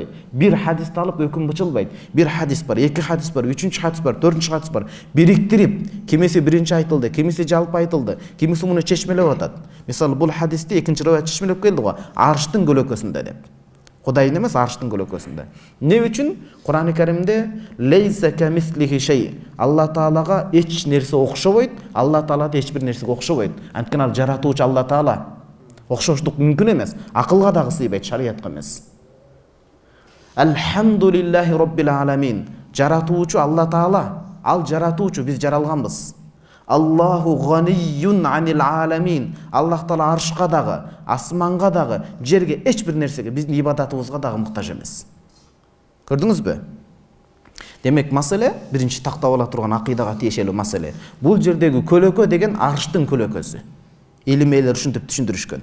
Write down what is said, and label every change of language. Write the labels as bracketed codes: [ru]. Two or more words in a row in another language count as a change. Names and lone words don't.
[ky] Бир хадисти алып өкүм бычылбайт. Бир хадис бар, эки хадис бар, үчүнчү хадис бар, төртүнчү хадис бар. Бириктирип, кимиси биринчи айтылды, кимиси жалпы айтылды, кимиси муну чечмелеп атат. Мисалы, бул хадисти экинчи риваят чечмелеп келди го, арштын көлөкөсүндө деп. Кудайдын эмес, арштын көлөкөсүндө. Эмне үчүн? Кур'ан-ы Каримде [ar] ليس كمثله شيء. [ky] Алла Таалага эч нерсе окшобойт, Алла Таала да эч бир нерсеге окшобойт. Анткени ал жаратуучу Алла Таала. Окшоштук мүмкүн эмес. Акылга дагы сыйбайт, шариятка эмес. [ar] الحمد لله رب العالمين. [ky] Жаратуучу Алла Таала. Ал жаратуучу, биз жаралганбыз. [ar] الله غني عن العالمين. [ky] Аллах Таала аршка дагы, асманга дагы, жерге эч бир нерсеге, биздин ибадатыбызга дагы муктаж эмес. Көрдүңүзбү? Демек, маселе биринчи тактап ала турган акыйдага тиешелүү маселе. Бул жердеги көлөкө деген арштын көлөкөсү. Илим ээлери ушинтип түшүндүрүшкөн.